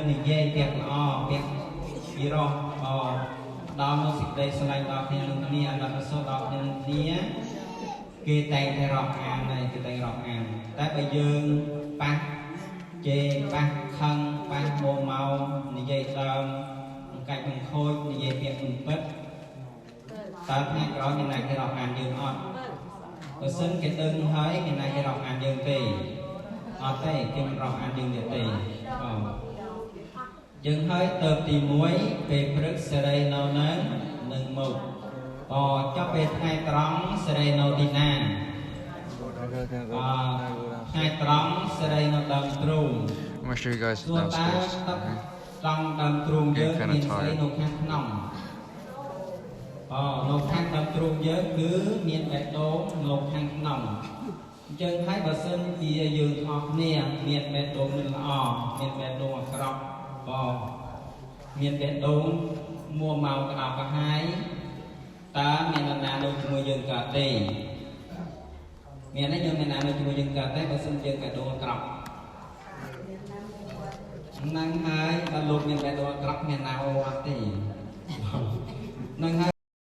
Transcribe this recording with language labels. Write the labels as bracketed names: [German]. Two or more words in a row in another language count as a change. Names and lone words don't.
[Khmer] និយាយពាក្យល្អពាក្យពីរោះដល់នៅសេចក្តីស្រឡាញ់ដល់គ្នានឹងគ្នាអនុសរដល់គ្នានឹងគ្នាគេតែងតែរាប់អានហើយគេតែងរាប់អានតែបើយើងប៉ះជេរប៉ះខឹងប៉ះមួម៉ៅនិយាយដើមបង្កាច់បង្ខូចនិយាយពាក្យមិនពិតតើថ្ងៃក្រោយមានណាគេរាប់អានយើងអត់បើសិនគេដឹងហើយមានណាគេរាប់អានយើងទេអត់ទេគេមិនរាប់អានយើងទេ យើងហើយទៅទី1ពេលព្រឹកសេរីនៅនឹងមុខចុះពេលថ្ងៃត្រង់សេរីនៅទីណាថ្ងៃត្រង់សេរីនៅដើមទ្រូង [English] I'm gonna show you guys downstairs. [Khmer] ត្រង់ដើមទ្រូងយើងមានស្អីនៅខាងក្នុងនៅខាងដើមទ្រូងយើងគឺមានបេះដូង នៅខាងក្នុងអញ្ចឹងហើយបើសិនជាយើងអស់គ្នាមានបេះដូងល្អមានបេះដូងអាក្រក់មានបេះដូងមួម៉ៅក្តៅក្រហាយតើមាននរណានៅជាមួយយើងកើតទេមានទេយើងមាននរណានៅជាមួយយើងកើតទេបើសិនយើងបេះដូងអាក្រក់ហ្នឹងហើយបើលោកមានបេះដូងអាក្រក់មានណាអូអត់ទេហ្នឹងហើយ